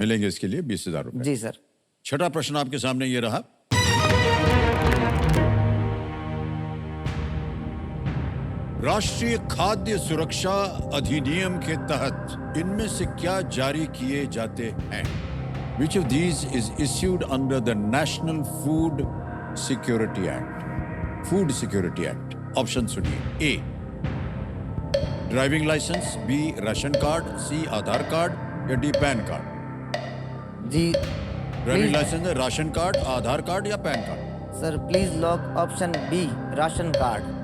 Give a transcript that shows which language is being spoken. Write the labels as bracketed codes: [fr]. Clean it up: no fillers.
[hi] मिलेंगे इसके लिए 20,000 रुपए। जी सर। छठा प्रश्न आपके सामने ये रहा। राष्ट्रीय खाद्य सुरक्षा अधिनियम के तहत इनमें से क्या जारी किए जाते हैं? [en] Which of these is issued under the National Food Security Act? Food Security Act. [hi] Option सुनिए। A driving licence, B ration card, C Aadhaar card या D पैन कार्ड। जी ड्राइविंग लाइसेंस, राशन कार्ड, आधार card या pan card? [en] Sir please lock option B ration card.